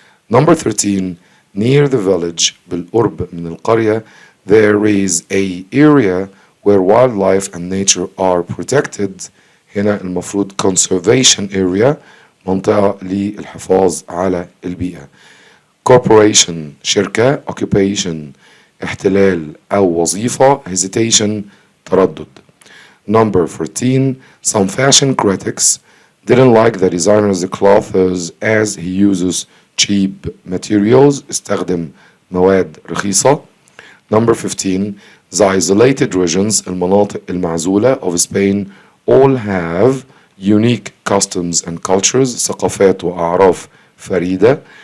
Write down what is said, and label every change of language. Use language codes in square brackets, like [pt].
[en] number 13 near the village [ar] بالقرب من القرية [en] there is a area where wildlife and nature are protected [ar] هنا المفروض [en] conservation area [ar] منطقة للحفاظ على البيئة. corporation شركة occupation احتلال أو وظيفة hesitation تردد. [en] number 14 some fashion critics didn't like the designer's clothes as he uses cheap materials [ar] استخدم مواد رخيصة. [en] number 15 the isolated regions [ar] المناطق المعزولة [en] of Spain all have unique customs and cultures [ar] ثقافات وأعراف فريدة.